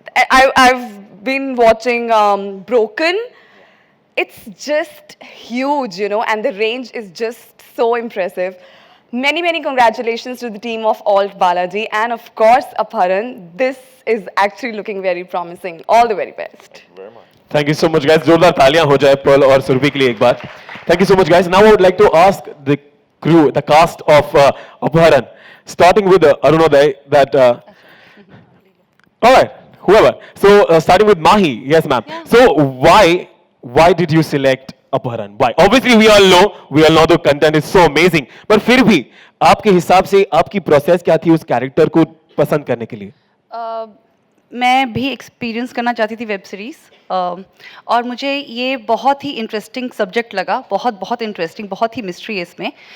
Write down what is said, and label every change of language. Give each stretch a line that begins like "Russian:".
English: I've been watching Broken. It's just huge, and the range is just so impressive. Many, many congratulations to the team of Alt Balaji and of course Apharan. This is actually looking very promising. All the very best. Thank you so much, guys.
Hindi: जोरदार तालियां हो जाए Perl और सुरभि के लिए एक बार.
English: Thank you so much, guys. Now I would like to ask the crew, the cast of Apharan, starting with Arunoday. That all right, whoever. So starting with Mahi, yes, ma'am. Yeah. So why did you select Apharan? Why? Obviously, we all know the content is so amazing.
Hindi: पर फिर भी आपके हिसाब से आपकी process क्या थी उस कैरेक्टर को पसंद करने के लिए? मैं भी एक्सपीरियंस करना चाहती थी वेब सीरीज़, और मुझे ये बहुत ही इंटरेस्टिंग सब्जेक्ट लगा, बहुत इंटरेस्टिंग, बहुत ही मिस्ट्री है इसमें।